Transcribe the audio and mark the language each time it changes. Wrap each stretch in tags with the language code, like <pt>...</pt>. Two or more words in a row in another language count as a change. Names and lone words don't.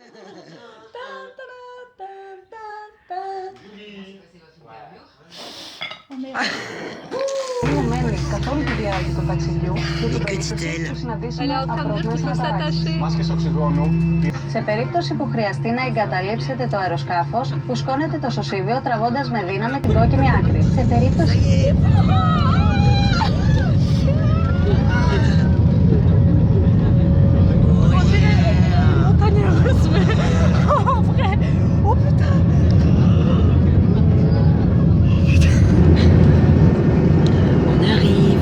<fr>Et que dit-elle? Elle est en train de dire qu'il faut s'attacher.</fr> <el>Σε περίπτωση που χρειαστεί να εγκαταλείψετε το αεροσκάφος, φουσκώνετε το σωσίβιο τραβώντας με δύναμη την κόκκινη άκρη. Σε περίπτωση...</el> <fr>Montagne russe, mais en vrai. Oh putain. On arrive.</fr>